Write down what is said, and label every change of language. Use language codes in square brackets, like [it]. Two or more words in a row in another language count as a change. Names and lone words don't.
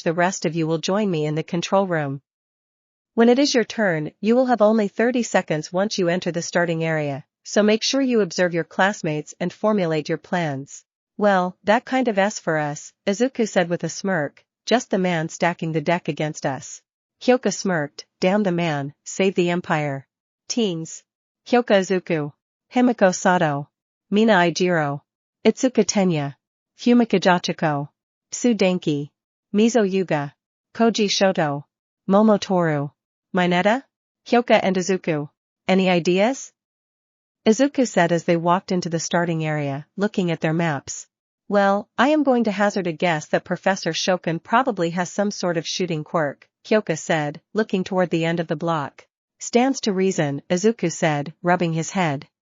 [en] The rest of you will join me in the control room. When it is your turn, you will have only 30 seconds once you enter the starting area, so make sure you observe your classmates and formulate your plans. Well, that kind of S for us, Izuku said with a smirk, just the man stacking the deck against us. Hyoka smirked, damn the man, save the empire. Teens. Hyoka Izuku. Himiko Sato. Mina Ijiro. Itsuka Tenya. Fumika Jachiko. Tsu Denki. Mizo Yuga. Koji Shoto. Momotoru. Mineta? Hyoka and Izuku. Any ideas? Izuku said as they walked into the starting area, looking at their maps. Well, I am going to hazard a guess that Professor Shokan probably has some sort of shooting quirk, Hyoka said, looking toward the end of the block. Stands to reason, Izuku said, rubbing his head.